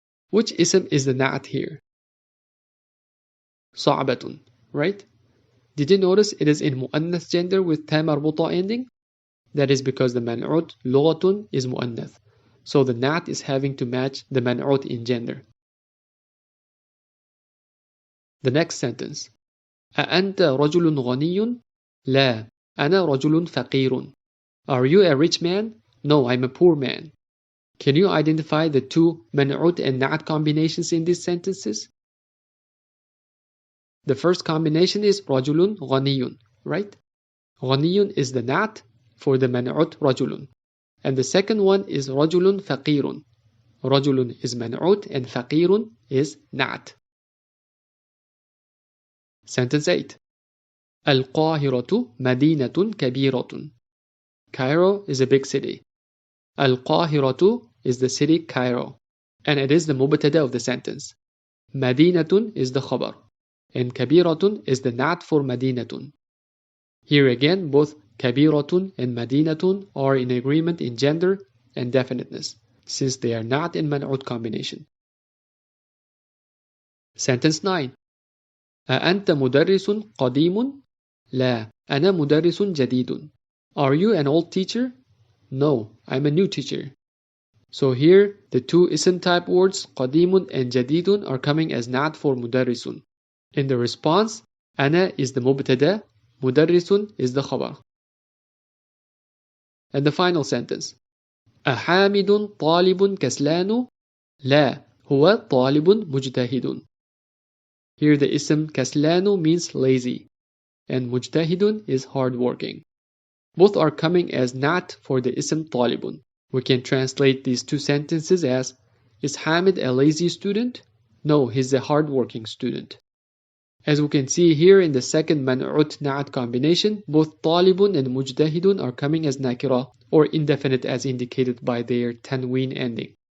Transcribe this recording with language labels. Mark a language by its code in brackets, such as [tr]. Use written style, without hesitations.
[en] Which ism is the na'at here? Sa'batun, right? Did you notice it is in mu'annath gender with ta marbuta ending? That is because the man'ut lughatun is mu'annath. So the na'at is having to match the man'ut in gender. The next sentence. [ar] أأنت رجل غني؟ لا أنا رجل فقير. [en] Are you a rich man? No, I'm a poor man. Can you identify the two man'ut and na'at combinations in these sentences? The first combination is rajulun ghaniyun, right? Ghaniyun is the na'at for the man'ut rajulun. And the second one is rajulun faqirun. Rajulun is man'ut and faqirun is na'at. [ar] Sentence 8. Al-Qahiratu madinatun kabiratun. [en] Cairo is a big city. Al-Qahiratu is the city Cairo, and it is the mubtada of the sentence. Madinatun is the khabar, and kabiratun is the na'at for madinatun. Here again, both kabiratun and madinatun are in agreement in gender and definiteness, since they are not in man'ut combination. Sentence 9. [ar] أأنت مدرس قديم؟ لا، أنا مدرس جديد. [en] Are you an old teacher? No, I'm a new teacher. So here, the two ism type words قديم and جديد are coming as na'at for مدرس. In the response, أنا is the mubtada, مدرس is the khabar. And the final sentence. [ar] أحامد طالب كسلان؟ لا، هو طالب مجتهد. [en] Here the ism kaslanu means lazy, and mujtahidun is hardworking. Both are coming as na'at for the ism talibun. We can translate these two sentences as, is Hamid a lazy student? No, he's a hardworking student. As we can see here in the second man'ut na'at combination, both talibun and mujtahidun are coming as nakira, or indefinite as indicated by their tanween ending.